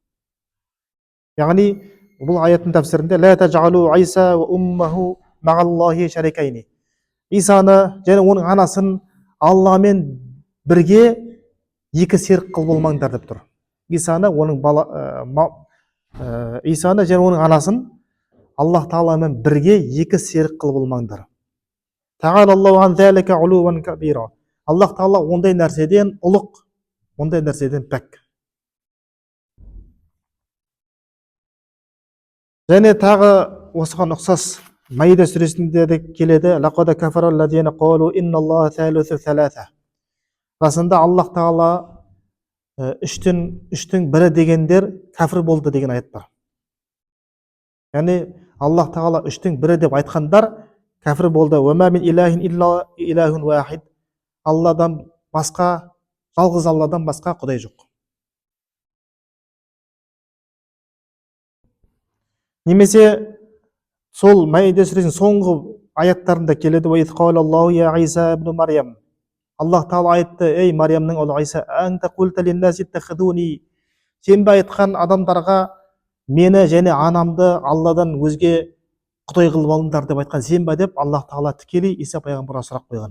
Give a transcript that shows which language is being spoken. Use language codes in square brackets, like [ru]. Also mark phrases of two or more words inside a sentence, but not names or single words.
[kk] Яғни бұл аяттың тәфсірінде [ar] لا تجعلوا عيسى وأمه مع الله شريكين, [kk] Исаны және оның анасын Алламен бірге екі серік қылып болмаңдар деп тұр. Исаны және оның анасын Аллах Тағаламен бірге екі серік қылып болмаңдар. [ar] تعالى الله عن ذلك علوا كبيرا, [kk] Аллах Тағала ондай нәрседен ұлық, ондай нәрседен пәк. Және тағы осыған ұқсас Маида сүресінде де келеді: [ar] لقد كفر الذين قالوا إن الله ثالث ثلاثة, [kk] расында Аллах Тағала үштің бірі дегендер кәфір болды деген аят бар. Яғни Аллах Тағала үштің бірі деп айтқандар кәфір болды. [ar] وما من إله إلا إله واحد, [kk] Алладан басқа, жалғыз Алладан басқа құдай жоқ. Немесе сол Маида сүресінің соңғы аяттарында келеді: [ar] وإذ قال الله يا عيسى ابن مريم, [kk] Аллах Тағала айтты: ей Мариямның ұлы Иса, [ar] أنت قلت للناس اتخذوني, [kk] сен бе айтқан адамдарға мені және анамды Алладан өзге құдай қылып алыңдар деп айтқан сен бе деп Аллах Тағала тікелей Иса пайғамбарға сұрақ қойған.